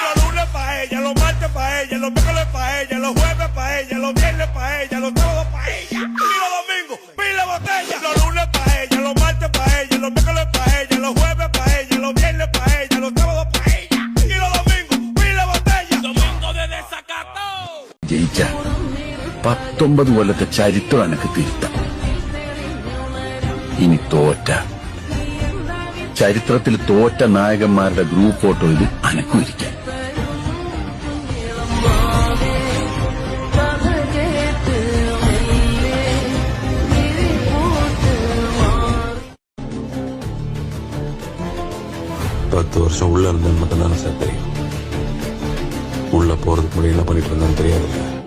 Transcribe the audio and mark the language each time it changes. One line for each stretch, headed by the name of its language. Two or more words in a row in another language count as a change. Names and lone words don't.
Spanish: Los lunes pa' ella, los martes pa' ella, los miércoles pa' ella, los jueves pa' ella, los viernes pa' ella, los sábados pa' ella. Y los domingos, pila botella. Los lunes pa' ella, los martes pa' ella, los miércoles pa' ella, los jueves pa' ella, los viernes pa' ella, los sábados pa' ella. Y los domingos, pila botella. Domingo de desacato.
Malayalam: ജയിച്ച 19 കൊല്ലത്തെ ചരിത്രം എനിക്ക് തിരുത്താം. ഇനി തോറ്റ ചരിത്രത്തിൽ തോറ്റ നായകന്മാരുടെ ഗ്രൂപ്പ് ഫോട്ടോയിൽ അനക്കും ഇരിക്കാം.
Tamil: பத்து வருஷம் உள்ள இருந்தேன் மட்டும்தானே சார் தெரியும். உள்ள போறதுக்கு முன்னாடி என்ன பண்ணிட்டு இருந்தான்னு தெரியாதுல்ல.